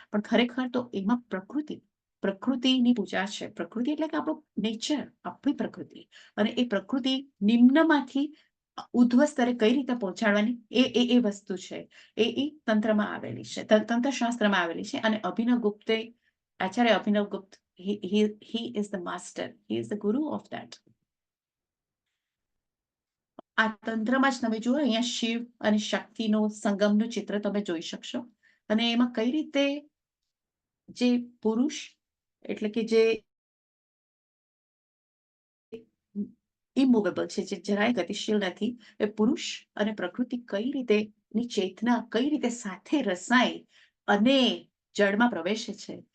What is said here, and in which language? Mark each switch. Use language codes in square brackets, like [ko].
[gu] પણ ખરેખર તો એમાં પ્રકૃતિની પૂજા છે. પ્રકૃતિ એટલે કે આપણું નેચર, આપણી પ્રકૃતિ. અને એ પ્રકૃતિ નિમ્નમાંથી ઉધ્વ સ્તરે કઈ રીતે પહોંચાડવાની એ વસ્તુ છે, એ તંત્રમાં આવેલી છે, તંત્રશાસ્ત્રમાં આવેલી છે. અને અભિનવ ગુપ્તે, આચાર્ય અભિનવ ગુપ્ત, [en] he is the master, he is the guru of that. [gu] આ તંત્રમાં જ તમે જુઓ, અહીંયા શિવ અને શક્તિનો સંગમનું ચિત્ર તમે જોઈ શકશો. અને એમાં કઈ રીતે જે પુરુષ એટલે કે જે ઇમૂવેબલ છે, જે જરાય ગતિશીલ નથી, એ પુરુષ અને પ્રકૃતિ કઈ રીતે ની ચેતના કઈ રીતે સાથે રસાય અને જળમાં પ્રવેશે છે.